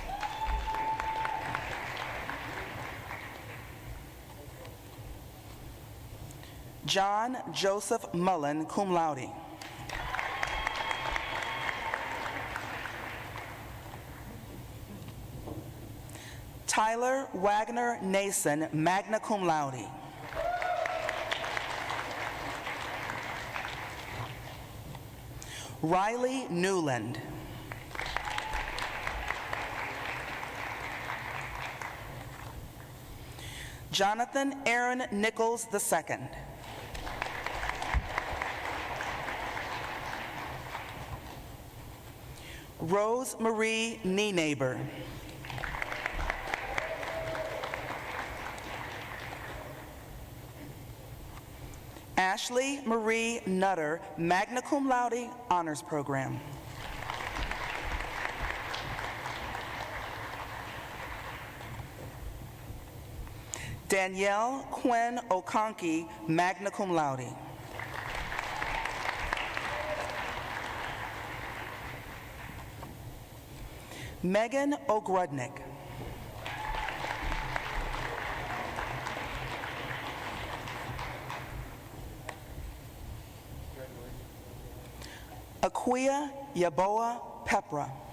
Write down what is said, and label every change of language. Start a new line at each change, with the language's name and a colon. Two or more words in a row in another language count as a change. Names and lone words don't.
English: John Joseph Mullen,
Latin: cum laude.
English: Tyler Wagner Nason,
Latin: magna cum laude.
English: Riley Newland. Jonathan Aaron Nichols II. Rose Marie Nienaber. Ashley Marie Nutter,
Latin: magna cum laude,
English: honors program. Danielle Quinn Okonkey,
Latin: magna cum laude.
English: Megan Ogrudnik. Aquia Yaboa Pepra.